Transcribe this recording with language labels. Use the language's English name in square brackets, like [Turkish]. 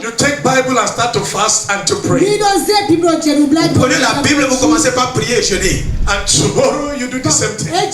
[English] you take Bible and start to fast and to pray. [French] Vous prenez la Bible et vous commencez par prier et jeûner. [English] And tomorrow you do the same thing.